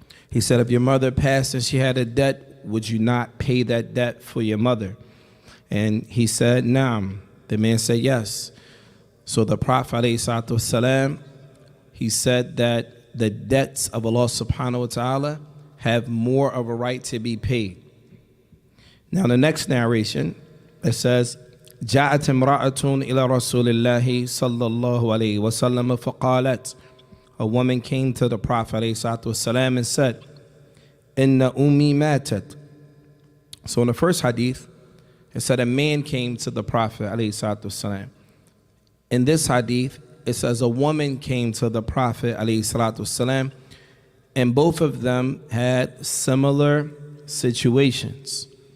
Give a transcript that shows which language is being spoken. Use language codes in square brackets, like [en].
[en] He said, if your mother passed and she had a debt, would you not pay that debt for your mother? And he said, Naam. The man said, yes. So the Prophet ﷺ, he said that the debts of Allah subhanahu wa ta'ala have more of a right to be paid. Now the next narration, it says, [ar] جاءت امرأة إلى رسول الله صلى الله عليه وسلم فقالت. [en] A woman came to the Prophet ﷺ and said, [ar] Inna ummi matat. [en] So in the first hadith, it said a man came to the Prophet ﷺ. In this hadith, it says a woman came to the Prophet ﷺ, and both of them had similar situations.